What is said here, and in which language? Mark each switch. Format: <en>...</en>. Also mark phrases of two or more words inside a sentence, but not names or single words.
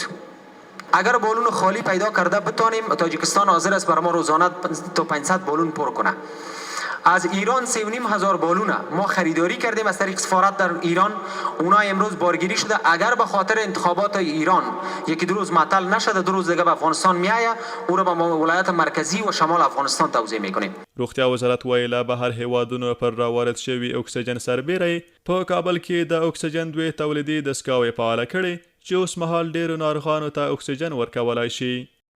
<fa>اگر بالون خالی پیدا کرده بتانیم، تاجیکستان حاضر است برای ما روزانه تا 500 بالون پر کنه. از ایران 3500 بالونه ما خریداری کردیم از طریق سفارت در ایران. اونا امروز بارگیری شده. اگر به خاطر انتخابات ایران یکی 2 روز معطل نشده، 2 روز دیگه به افغانستان میایه، او را به ولایت مرکزی و شمال افغانستان توزیع میکنیم.</fa> <ps>روغتیا وزارت ویله به هر هیوادونو پر راوارد شوي اکسیجن سربیره په کابل کې د اکسیجن 2 تولیدي دستګاوې فعاله کړي چې اوس مهال ډیرو ناروغانو ته اکسیجن ورکولای شي.</ps>